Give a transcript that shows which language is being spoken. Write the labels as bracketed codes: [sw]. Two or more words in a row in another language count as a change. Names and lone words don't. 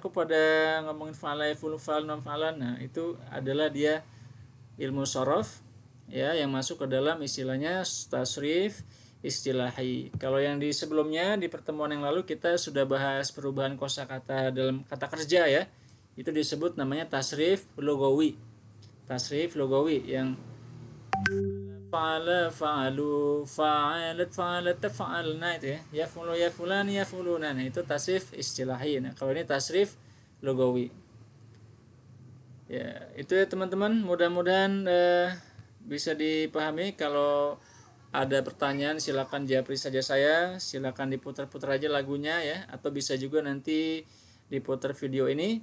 [id] Aku pada ngomongin [ar] فعل يفعل فعل نون فعلا. [id] Nah, itu adalah dia ilmu shorof ya yang masuk ke dalam istilahnya tasrif istilahi. Kalau yang di sebelumnya di pertemuan yang lalu kita sudah bahas perubahan kosakata dalam kata kerja ya. Itu disebut namanya tasrif logawi. Tasrif logawi yang [ar] فعل فعلوا فعلت فعلتا فعلنا [id] itu ya. [ar] يفعل يفعلان يفعلون. [id] Nah, itu tasrif istilahi. Nah, kalau ini tasrif logawi. Ya, itu ya teman-teman, mudah-mudahan bisa dipahami. Kalau ada pertanyaan silakan japri saja saya, silakan diputar-putar aja lagunya ya, atau bisa juga nanti diputar video ini.